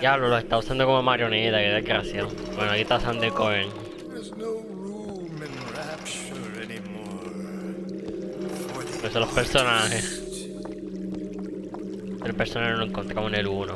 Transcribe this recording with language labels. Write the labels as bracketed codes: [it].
[es] Diablo, lo está usando como marioneta, que desgraciado. Bueno, aquí está Sandy Cohen. [en] There's no room in rapture anymore. [es] Pues son los personajes. El personaje lo encontramos en el 1.